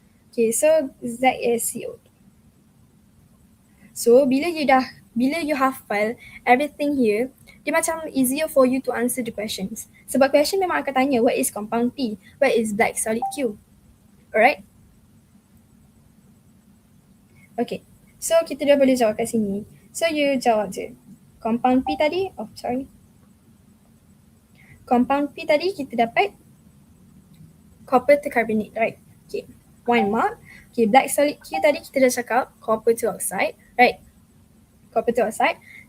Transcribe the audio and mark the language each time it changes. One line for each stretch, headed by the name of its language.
English: Okay, so Z is CO. So bila you hafal everything here,
Malay: dia macam
English: easier for you to answer the questions. Sebab question
Malay: memang akan tanya
English: what is compound P, what is black solid Q. Alright? Okay, so
Malay: kita dah boleh jawab kat sini.
English: So you
Malay: jawab je.
English: Compound P tadi, compound P tadi
Malay: kita dapat
English: copper to carbonate, right? Okay, 1 mark. Okay, black solid Q tadi
Malay: kita dah cakap
English: copper to oxide, right? Copper to oxide.